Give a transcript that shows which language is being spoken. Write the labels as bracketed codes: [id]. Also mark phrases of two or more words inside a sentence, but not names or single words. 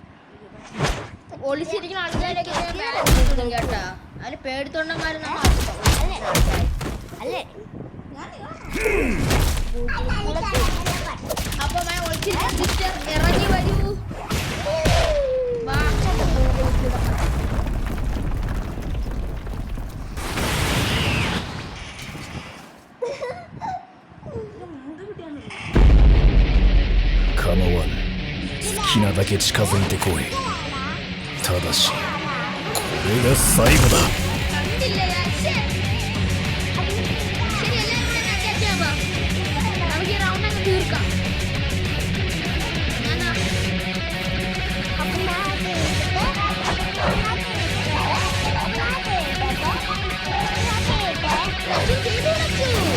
[ml] ഒളിച്ചിരിക്കുന്ന ആൾക്കാരൊക്കെ കേട്ടാ. അതിന് പേടിത്തൊണ്ടന്മാർ നമ്മൾ അല്ലേ അപ്പൊ ഒളിച്ചിരിക്കുന്ന സിസ്റ്റർ ഇറങ്ങി വരൂ. വാ. [ja] 構わぬ。好きなだけ近づいてこい。ただしこれが最後だ。 [ml] കണ്ടില്ലേ? ശ്ശേ. ശരി, എല്ലാവരും കൂടെ ഒന്ന് attack ചെയ്യാൻ വാ. നമുക്ക് ഈ round അങ്ങ് തീർക്കാം. ഞാനാ. ലച്ചു ചെയ്തു ലച്ചു.